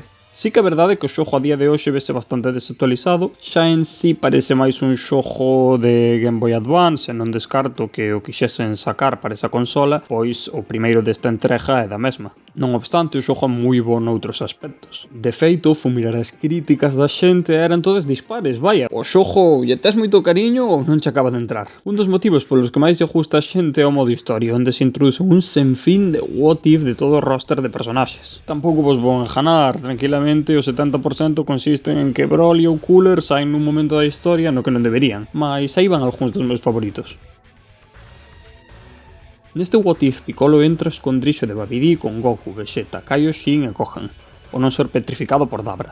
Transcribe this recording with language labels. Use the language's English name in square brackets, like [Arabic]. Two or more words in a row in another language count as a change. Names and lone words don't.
[Galician] Sí que é verdade que o xogo a día de hoxe vese bastante desactualizado, xa en sí parece máis un xogo de Game Boy Advance e non descarto que o quixesen sacar para esa consola, pois o primeiro desta entrega é da mesma. Non obstante, o xogo é moi bo noutros aspectos. De feito, fumirar as críticas da xente eran todas dispares, vaya. O xogo lle tes moito cariño ou non che acaba de entrar. Un dos motivos polos que máis lle gusta a xente é o modo historia, onde se introduce un sinfín de [English] what if [Galician] de todo o roster de personaxes. Tampouco vos vou enganar, tranquilamente o 70% consisten en que Broly ou Cooler saen nun momento da historia no que non deberían, mas aí van algúns dos meus favoritos. Neste [English] What If, [Galician] Piccolo entra escondrixo de Babidi con Goku, Vegeta, Kaioshin e Gohan, o non ser petrificado por Dabra.